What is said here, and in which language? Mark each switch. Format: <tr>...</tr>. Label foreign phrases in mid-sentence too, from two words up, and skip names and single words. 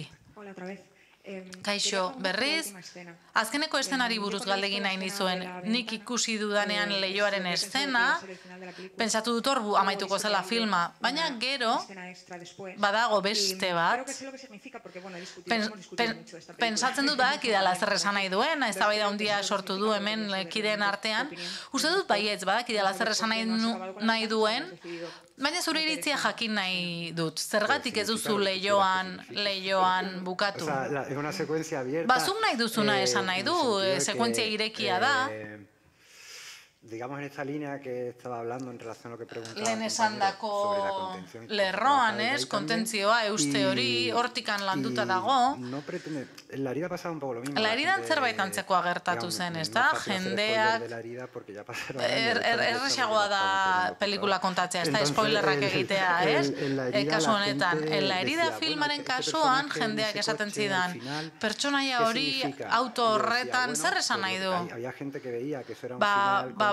<eu>Kaixo, berriz, azkeneko eszenari buruz galdegin nahi nizuen, nik ikusi dudanean Leioaren eszena, pentsatu dut hor amaituko zela filma, baina gero, badago beste bat, pentsatzen dut badakidala zer esan nahi duen, eztabaida handia sortu du hemen kideen artean, uste dut baietz badakidala zer esan nahi duen, baina zure iritzia jakin nahi dut. Zergatik ez duzu Leioan bukatu? Bazuk nahi duzuna esan nahi du, sekuentzia irekia da.</eu> <es>Digamos en esta línea que estaba hablando en relación a lo que preguntaba.</es> <eu>Lehen esandako lerroan, ez, kontentzioa, euste hori, hortikan landuta dago.</eu> <es>La herida pasaba un poco lo mismo.</es> <eu>La heridan zerbait antzekoa gertatu zen, ez da? Jendeak... Erresagoa da pelikula kontatzea, ez da, spoilerrak egitea, ez? Kasu honetan, la herida filmaren kasuan, jendeak esaten zidan, pertsonaia hori auto horretan zer esan nahi du?</eu>